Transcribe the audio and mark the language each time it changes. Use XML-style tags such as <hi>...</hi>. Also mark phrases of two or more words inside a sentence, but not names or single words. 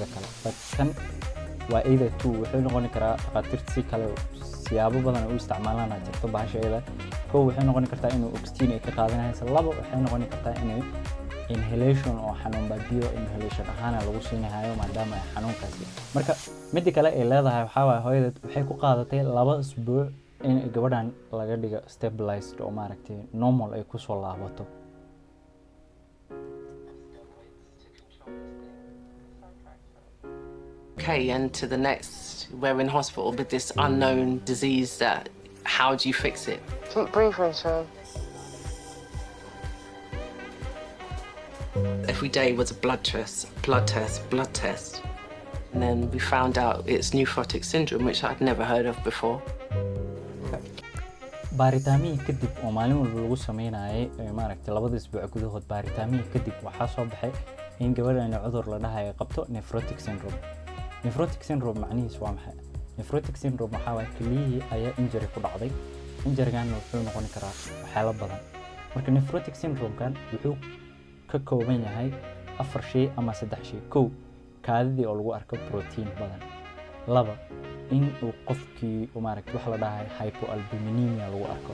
<so>kale but kan waa</so> <en>either two</en> <so>wuxuu noqon karaa dhaqaatiirta si kale siyaabo badan u isticmaalaan jirto bahasha iyada kow waxay noqon kartaa inuu oxygen ay ka qaadanayso labo waxay noqon kartaa inay inhalation oo xanuun baabiyo inhalation ahaan lagu siinayo maadaama ay xanuunkaasi marka mid kale ay leedahay waxa waaye hooyadeed waxay ku qaadatay 2 usbuuc in gabadhan laga dhigo stabilized oo maaragtay normal ay ku soo laabato</so> <en>Okay, and to the next, we're in hospital with this unknown disease that, how do you fix it? Keep breathing, sir. Every day was a blood test. And then we found out it's nephrotic syndrome, which I'd never heard of before.</en> <so>baaritaamihii kadib oo maalin walba lagu sameynayay maaragtay 2 isbuuc gudahood baaritaamihii kadib waxaa soo baxay in gabadhan cudur la dhahayo qabto</so> <en>nephrotic syndrome. Nephrotic syndrome</en> <so>macnihiisu waa maxay?</so> <en>Nephrotic syndrome</en> <so>waxa waa keliyihii ayaa injury ku dhacday. Injury-gan wuxuu noqon karaa waxyaalo badan. Marka</so> <en>nephrotic syndrome-</en> <so>kan wuxuu ka kooban yahay 4 shay ama 3 shay. 1 kaadidii oo lagu arko protein badan. 2 in uu qofkii maaragtay waxa la dhahay hypoalbuminemia lagu arko.</so>